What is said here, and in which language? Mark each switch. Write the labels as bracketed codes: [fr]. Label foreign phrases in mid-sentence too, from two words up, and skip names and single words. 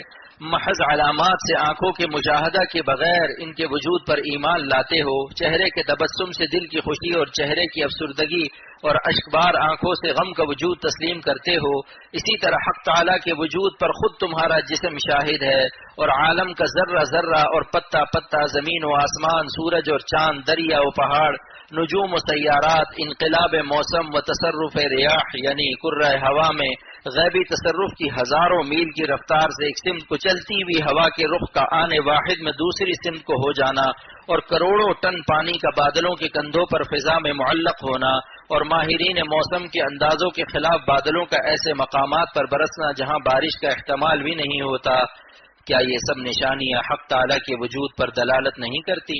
[ur] محض علامات سے آنکھوں کے مشاہدہ کے بغیر ان کے وجود پر ایمان لاتے ہو، چہرے کے تبسم سے دل کی خوشی اور چہرے کی افسردگی اور اشکبار آنکھوں سے غم کا وجود تسلیم کرتے ہو۔ اسی طرح حق تعالیٰ کے وجود پر خود تمہارا جسم شاہد ہے، اور عالم کا ذرہ ذرہ اور پتا پتا، زمین و آسمان، سورج اور چاند، دریا و پہاڑ، نجوم و سیارات، انقلاب موسم و تصرف ریاح یعنی کرۂ ہوا میں غیبی تصرف کی ہزاروں میل کی رفتار سے ایک سمت کو چلتی ہوئی ہوا کے رخ کا آنے واحد میں دوسری سمت کو ہو جانا، اور کروڑوں ٹن پانی کا بادلوں کے کندھوں پر فضا میں معلق ہونا، اور ماہرین موسم کے اندازوں کے خلاف بادلوں کا ایسے مقامات پر برسنا جہاں بارش کا احتمال بھی نہیں ہوتا، کیا یہ سب نشانیاں حق تعالیٰ کے وجود پر دلالت نہیں کرتی؟